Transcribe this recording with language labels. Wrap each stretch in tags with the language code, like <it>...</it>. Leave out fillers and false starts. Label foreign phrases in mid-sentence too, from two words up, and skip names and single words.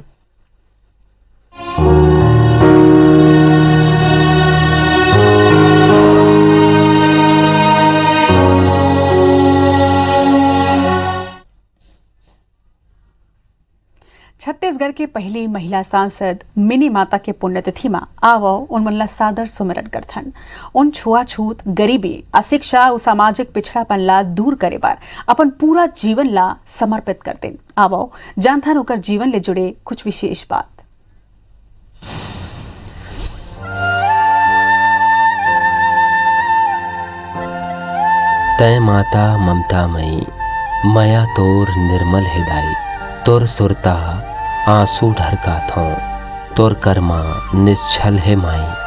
<hne>छत्तीसगढ़ की पहली महिला सांसद मिनी माता के पुण्यतिथि में आवो उन मनला सादर सुमिरन करथन। उन छुआछूत, गरीबी, अशिक्षा और सामाजिक पिछड़ापन ला दूर करे बार अपन पूरा जीवन ला समर्पित करते। आवो जानथन ओकर जीवन ले जुड़े कुछ विशेष बात। तय माता ममता मई, माया तोर निर्मल हृदय, तोर सुरता आंसू ढरका थो, तोर कर्मा निश्चल है माई।</hne>